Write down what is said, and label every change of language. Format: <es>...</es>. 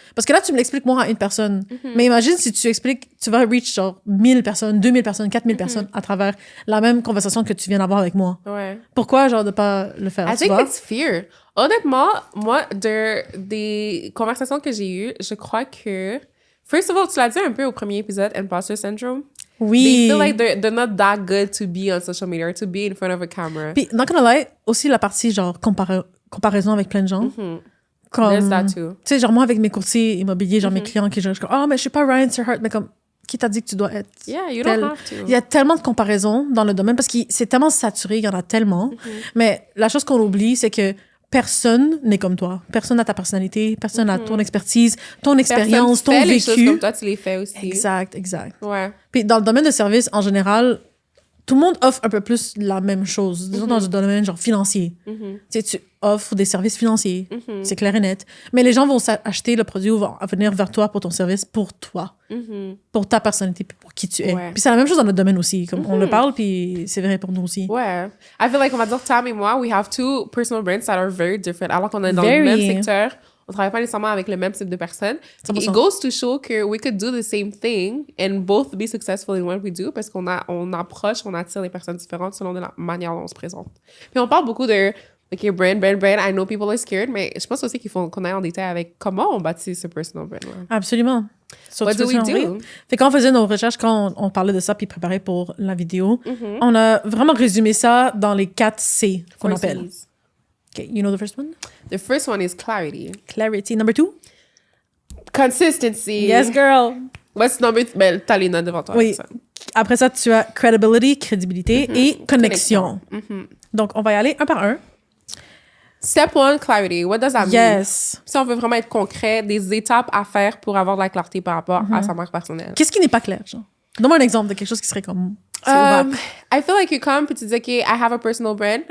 <fr>Parce que là, tu me l'expliques moi à une personne. Mais imagine si tu expliques, tu vas reach genre 1000 personnes, 2000 personnes, 4000 personnes à travers la même conversation que tu viens d'avoir avec moi. Ouais. Pourquoi, genre, de pas le faire?</fr> <en>I think it's fear.</en> <fr>Honnêtement, moi, des conversations que j'ai eues, je crois que... First of all, tu l'as dit un peu au premier épisode, Imposter Syndrome. Oui.</fr> <en>They feel like they're not that good to be on social media or to be in front of a camera.</en> <fr>Puis,</fr> <en>not gonna lie,</en> <fr>aussi la partie, genre, comparaison avec plein de gens. Comme,</fr> <en>there's that too.</en> <fr>Tu sais, genre, moi, avec mes courtiers immobiliers, genre, mes clients qui, genre, oh, mais je suis pas Ryan Serhart, mais comme, qui t'a dit que tu dois être</fr> <en>Yeah, you don't have to.</en> <fr>Il y a tellement de comparaisons dans le domaine parce que c'est tellement saturé, il y en a tellement. Mais la chose qu'on oublie, c'est que personne n'est comme toi. Personne n'a ta personnalité, personne n'a ton expertise, ton expérience, ton vécu. Les choses comme toi, tu les fais aussi. Exact. Ouais. Puis dans le domaine de service, en général, tout le monde offre un peu plus la même chose. Disons dans le domaine genre financier. Tu sais, tu offres des services financiers. C'est clair et net. Mais les gens vont acheter le produit ou vont venir vers toi pour ton service, pour toi. Pour ta personnalité, puis pour qui tu es. Puis c'est la même chose dans notre domaine aussi. Comme on le parle, puis c'est vrai pour nous aussi. Ouais.</fr> <en>I feel like,</en> <fr>on va dire, Tam et moi,</fr> <en>we have two personal brands that are very different.</en> <fr>Alors qu'on est dans le même secteur, on travaille pas nécessairement avec le même type de personnes.</fr> <en>It goes to show</en> <fr>que</fr> <en>we could do the same thing and both be successful in what we do</en> <fr>parce qu'on approche, on attire les personnes différentes selon la manière dont on se présente. Puis on parle beaucoup de OK, brand.</fr> <en>I know people are scared,</en> <fr>mais je pense aussi qu'on aille en détail avec comment on bâtit ce personal brand. Absolument. So,</fr> <en>What</en> <fr>tu</fr> <en>do we</en> <fr>veux dire,</fr> <en>do?</en> <fr>oui. Fait quand on faisait nos recherches, quand on parlait de ça puis préparait pour la vidéo, on a vraiment résumé ça dans les 4 C qu'on</fr> <en>Four</en> <fr>appelle.</fr> <en>Cs. Okay, you know the first one? The first one is clarity. Clarity. Number 2? Consistency. Yes, girl. What's number...</en> <fr>Ben, t'as les notes devant toi. Oui. c'est ça. Après ça, tu as credibility, crédibilité et connexion. Donc, on va y aller un par un.</fr> <en>Step 1, clarity. What does that mean? Yes.</en> <fr>Si on veut vraiment être concret, des étapes à faire pour avoir de la clarté par rapport à sa marque personnelle. Qu'est-ce qui n'est pas clair, genre? Donne-moi un exemple de quelque chose qui serait comme... c'est opaque.</fr> <en>I feel like you come</en> <fr>puis tu dis,</fr> <en>OK, I have a personal brand.</en>